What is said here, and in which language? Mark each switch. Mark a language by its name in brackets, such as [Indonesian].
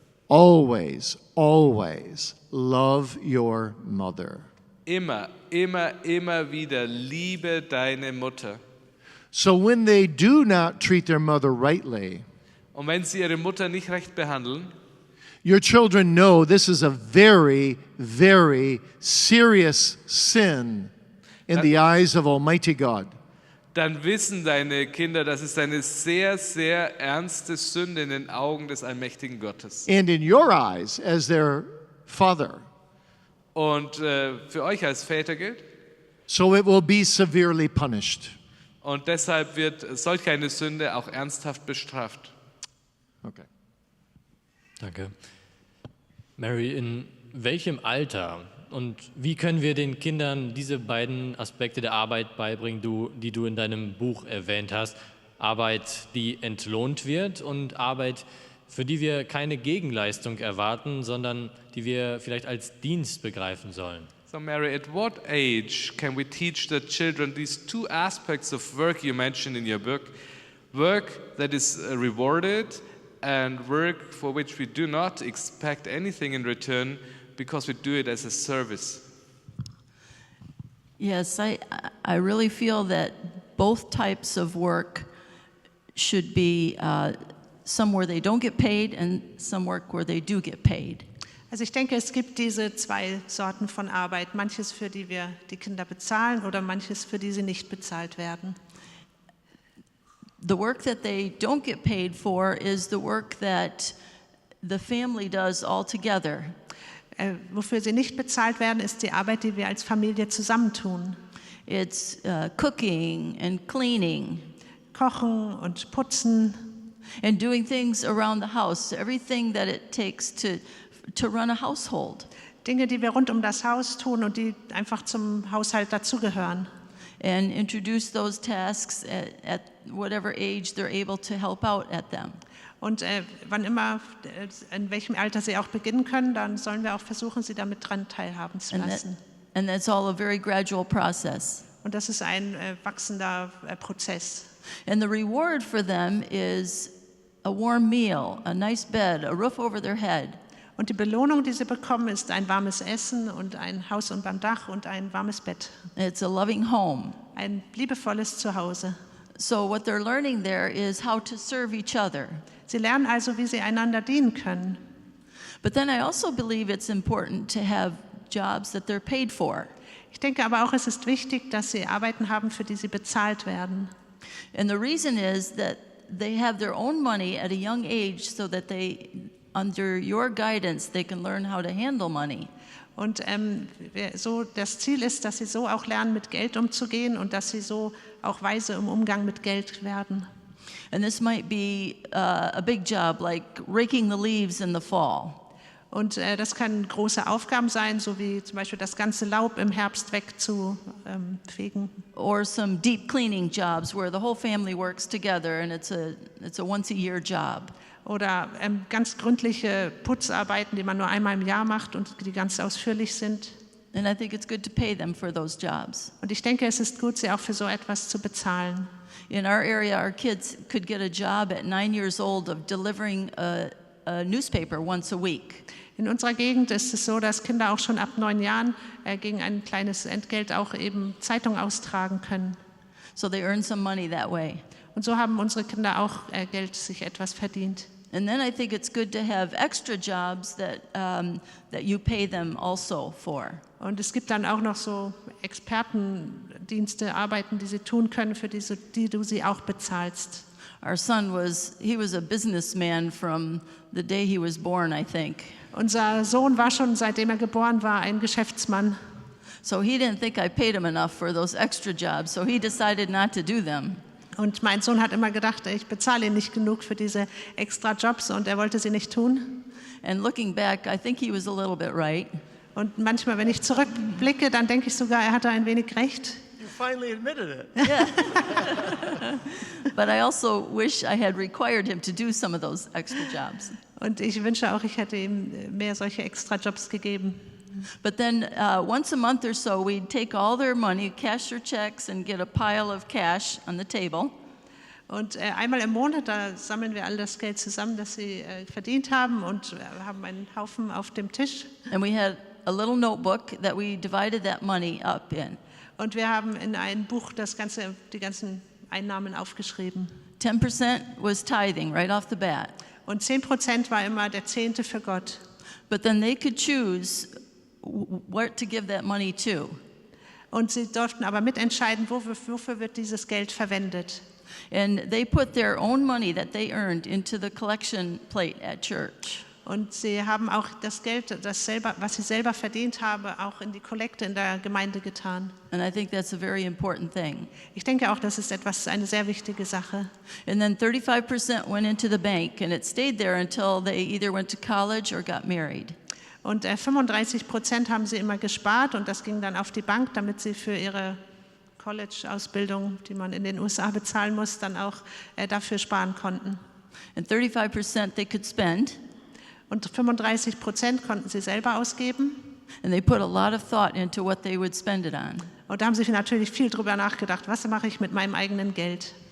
[English] Always, always love your mother. [German] Immer, immer, immer wieder liebe deine Mutter. [English] So when they do not treat their mother rightly, [German] Und wenn sie ihre Mutter nicht recht behandeln, [English] your children know this is a very, very serious sin in the eyes of Almighty God. [German] dann wissen deine Kinder, das ist eine sehr, sehr ernste Sünde in den Augen des allmächtigen Gottes. [English] And in your eyes, as their father. [German] Und für euch als Väter gilt. [English] So it will be severely punished. [German] Und deshalb wird solch eine Sünde auch ernsthaft bestraft. [English] Okay. [German] Danke. Mary, in welchem Alter und wie können wir den Kindern diese beiden Aspekte der Arbeit beibringen, die du in deinem Buch erwähnt hast? Arbeit, die entlohnt wird und Arbeit, für die wir keine Gegenleistung erwarten, sondern die wir vielleicht als Dienst begreifen sollen. [English] So Mary, at what age can we teach the children these two aspects of work you mentioned in your book? Work that is rewarded and work for which we do not expect anything in return because we do it as a service. Yes, I really feel that both types of work should be some where they don't get paid and some work where they do get paid. [German] Also ich denke, es gibt diese zwei Sorten von Arbeit. Manches, für die wir die Kinder bezahlen oder manches, für die sie nicht bezahlt werden. [English] The work that they don't get paid for is the work that the family does all together. [German] Wofür sie nicht bezahlt werden, ist die Arbeit, die wir als Familie zusammentun. [English] It's cooking and cleaning. [German] Kochen und putzen. [English] And doing things around the house, everything that it takes to run a household. [German] Dinge, die wir rund um das Haus tun und die einfach zum Haushalt dazugehören. [English] And introduce those tasks at whatever age they're able to help out at them. [German] Und wann immer, in welchem Alter sie auch beginnen können, dann sollen wir auch versuchen, sie damit dran teilhaben zu lassen. [English] And that's all a very gradual process. [German] Und das ist ein wachsender Prozess. [English] And the reward for them is a warm meal, a nice bed, a roof over their head. [German] Und die Belohnung, die sie bekommen, ist ein warmes Essen und ein Haus unterm Dach und ein warmes Bett. [English] It's a loving home. [German] Ein liebevolles Zuhause. [English] So what they're learning there is how to serve each other. [German] Sie lernen also, wie sie einander dienen können. [English] But then I also believe it's important to have jobs that they're paid for. [German] Ich denke aber auch, es ist wichtig, dass sie Arbeiten haben, für die sie bezahlt werden. [English] And the reason is that they have their own money at a young age so that they, under your guidance, they can learn how to handle money. [German] Und so das Ziel ist, dass sie so auch lernen, mit Geld umzugehen und dass sie so auch weise im Umgang mit Geld werden. [English] And this might be a big job, like raking the leaves in the fall. [German] Und das können große Aufgaben sein, so wie zum Beispiel das ganze Laub im Herbst wegzufegen. [English] Or some deep cleaning jobs where the whole family works together and it's a once-a-year job. [German] Oder ganz gründliche Putzarbeiten, die man nur einmal im Jahr macht und die ganz ausführlich sind. [English] And I think it's good to pay them for those jobs. [German] Und ich denke, es ist gut, sie auch für so etwas zu bezahlen. [English] In our area, our kids could get a job at 9 years old of delivering a newspaper once a week. [German] In unserer Gegend ist es so, dass Kinder auch schon ab 9 Jahren gegen ein kleines Entgelt auch eben Zeitung austragen können. [English] So they earn some money that way. [German] Und so haben unsere Kinder auch Geld sich etwas verdient. [English] And then I think it's good to have extra jobs that you pay them also for. [German] Und es gibt dann auch noch so Expertendienste, Arbeiten, die sie tun können, für die du sie auch bezahlst. [English] Our son was a businessman from the day he was born, I think. [German] Unser Sohn war schon, seitdem er geboren war, ein Geschäftsmann. [English] So he didn't think I paid him enough for those extra jobs, so he decided not to do them. [German] Und mein Sohn hat immer gedacht, ich bezahle ihn nicht genug für diese extra Jobs und er wollte sie nicht tun. [English] And looking back, I think he was a little bit right. [German] Und manchmal, wenn ich zurückblicke, dann denke ich sogar, er hatte ein wenig recht. [English] You finally admitted it. Yeah. But I also wish I had required him to do some of those extra jobs. [German] Und ich wünsche auch, ich hätte ihm mehr solche extra Jobs gegeben. [English] But then once a month or so, we'd take all their money, cash their checks, and get a pile of cash on the table. [German] Und einmal im Monat, da sammeln wir all das Geld zusammen, das sie verdient haben und haben einen Haufen auf dem Tisch. [English] And we had a little notebook that we divided that money up in. [German] Und wir haben in ein Buch die ganzen Einnahmen aufgeschrieben. [English] 10% was tithing right off the bat. [German] Und 10% war immer der Zehnte für Gott. [English] But then they could choose what to give that money to. [German] Und sie durften aber mitentscheiden, wofür wird dieses Geld verwendet. [English] And they put their own money that they earned into the collection plate at church. [German] Und sie haben auch das Geld, was sie selber verdient haben, auch in die Kollekte in der Gemeinde getan. [English] And I think that's a very important thing. [German] Ich denke auch, das ist eine sehr wichtige Sache. [English] And then 35% went into the bank, and it stayed there until they either went to college or got married. [German] Und 35% haben sie immer gespart und das ging dann auf die Bank, damit sie für ihre College-Ausbildung, die man in den USA bezahlen muss, dann auch dafür sparen konnten. [English] And 35% they could spend. [German] Und 35% konnten sie selber ausgeben. [English] And they put a lot of thought into what they would spend it on. [German] Und da haben sie natürlich viel drüber nachgedacht, was mache ich mit meinem eigenen Geld.